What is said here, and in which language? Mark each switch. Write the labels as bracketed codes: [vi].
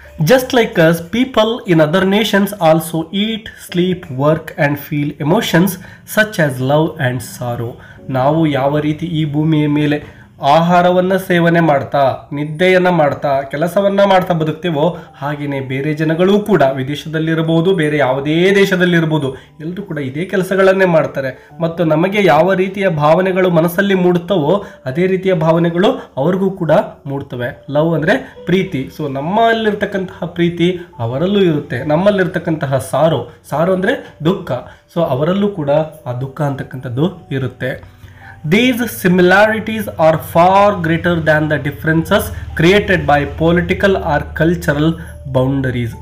[en] Just like us, people in other nations also eat, sleep, work and feel emotions such as love and sorrow. [kn] ನಾವು ಯಾವ ರೀತಿ ಈ ಭೂಮಿಯ ಮೇಲೆ ಆಹಾರವನ್ನು ಸೇವನೆ ಮಾಡ್ತಾ, ನಿದ್ದೆಯನ್ನು ಮಾಡ್ತಾ, ಕೆಲಸವನ್ನು ಮಾಡ್ತಾ ಬದುಕ್ತೇವೋ ಹಾಗೆಯೇ ಬೇರೆ ಜನಗಳೂ ಕೂಡ ವಿದೇಶದಲ್ಲಿರಬಹುದು, ಬೇರೆ ಯಾವುದೇ ದೇಶದಲ್ಲಿರ್ಬೋದು, ಎಲ್ಲರೂ ಕೂಡ ಇದೇ ಕೆಲಸಗಳನ್ನೇ ಮಾಡ್ತಾರೆ. ಮತ್ತು ನಮಗೆ ಯಾವ ರೀತಿಯ ಭಾವನೆಗಳು ಮನಸ್ಸಲ್ಲಿ ಮೂಡುತ್ತವೋ ಅದೇ ರೀತಿಯ ಭಾವನೆಗಳು ಅವ್ರಿಗೂ ಕೂಡ ಮೂಡ್ತವೆ. ಲವ್ ಅಂದರೆ ಪ್ರೀತಿ. ಸೊ ನಮ್ಮಲ್ಲಿರ್ತಕ್ಕಂತಹ ಪ್ರೀತಿ ಅವರಲ್ಲೂ ಇರುತ್ತೆ, ನಮ್ಮಲ್ಲಿರ್ತಕ್ಕಂತಹ ಸಾರು ಅಂದರೆ ದುಃಖ. ಸೊ ಅವರಲ್ಲೂ ಕೂಡ ಆ ದುಃಖ ಅಂತಕ್ಕಂಥದ್ದು ಇರುತ್ತೆ. [en] These similarities are far greater than the differences created by political or cultural boundaries.